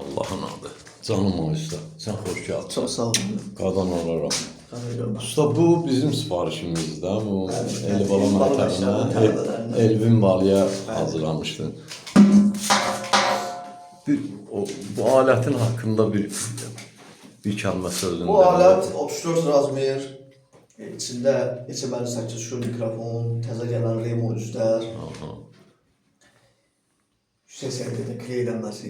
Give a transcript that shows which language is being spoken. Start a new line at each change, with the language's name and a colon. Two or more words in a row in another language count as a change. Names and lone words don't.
Turkish: Allah'ın adı. Canım o usta. Sen hoş geldin. Çok sağ olun. Qadan olarak. Tanıyorum. Usta bu bizim siparişimizdir. Bu Evet, Elibala Elibala
Azerbaijani: məktəbinə məktəbinə
Turkish: Elvin Balıya hazırlamışdın. Bu aletin hakkında
Azerbaijani: bir kəlmə sözünü Bu alet 34 razmer. İçində içəməli 8 şur mikrofon, təzə gələn Remo üzlər, yüksək səviyyədə kleylənməsi.